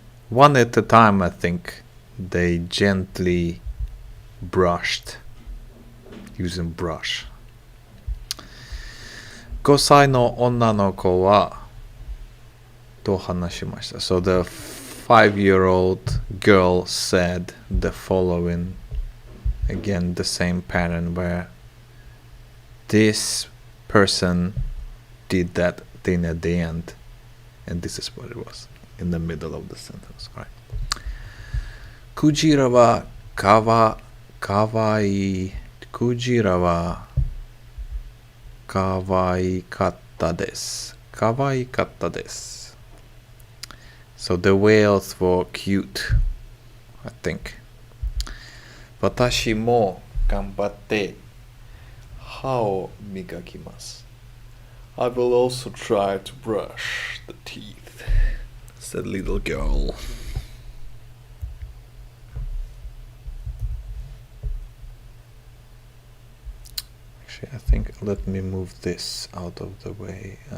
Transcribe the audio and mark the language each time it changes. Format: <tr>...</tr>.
<en>One at a time, I think, they gently brushed using brush.</en> <ja>5歳の女の子はと話しました。</ja> <en>So the 5-year-old girl said the following. Again, the same pattern where this person did that thing at the end, and this is what it was in the middle of the sentence, right?</en> <ja>クジラはかわいい。クジラはかわいかったです。かわいかったです。</ja> <en>So the whales were cute, I think.</en> <ja>私も頑張って歯を磨きます。</ja> <en>I will also try to brush the teeth, said little girl. Actually, I think let me move this out of the way.</en>